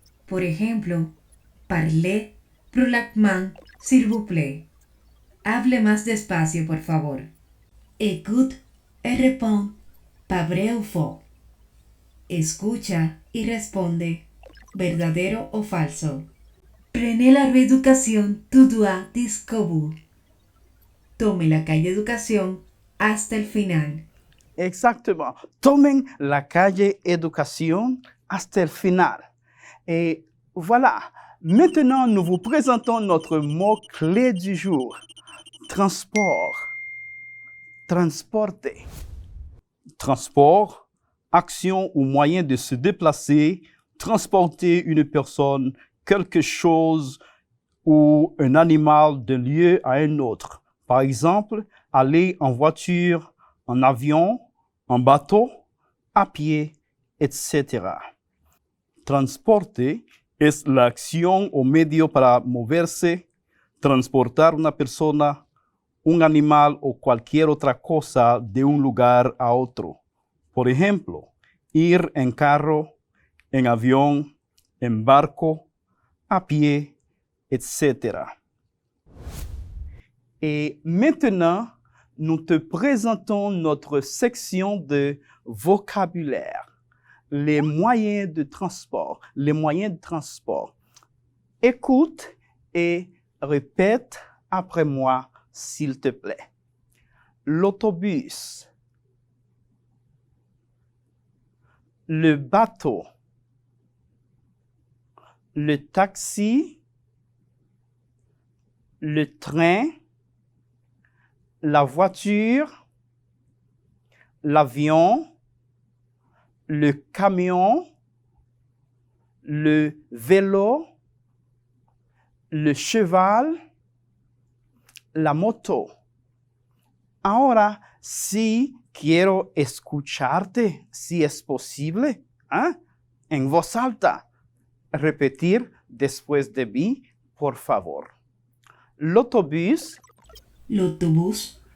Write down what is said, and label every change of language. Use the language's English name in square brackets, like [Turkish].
[Spanish] Por ejemplo, [French] parlez plus lentement, s'il vous plaît. [Spanish] Hable más despacio, por favor. [French] Écoute et réponds, pas vrai ou faux. [Spanish] Escucha y responde, ¿verdadero o falso? [French] Prenez la reeducación tout droit jusqu'au bout. [Spanish] Tome la calle Educación hasta el final. [French] Exactement. [Spanish] Tomen la calle Educación hasta el final. [French] Et voilà. Maintenant, nous vous présentons notre mot-clé du jour. Transport. Transporte. Transport, action ou moyen de se déplacer, transporter une personne, quelque chose ou un animal d'un lieu à un autre. Par exemple, aller en voiture, en avion, en bateau, [Spanish] a pie, [French] etc. [Spanish] Transporte es la acción o medio para moverse, transportar una persona, un animal o cualquier otra cosa de un lugar a otro. Por ejemplo, ir en carro, en avión, en barco, a pie, etc. [French] Et maintenant, nous te présentons notre section de vocabulaire. Les moyens de transport. Les moyens de transport. Écoute et répète après moi, s'il te plaît. L'autobus, le bateau, le taxi, le train, la voiture, l'avion, le camion, le vélo, le cheval, la moto. [Spanish] Ahora sí quiero escucharte, si es posible, en voz alta. Repetir después de mí, por favor. [French] L'autobus, L'autobus,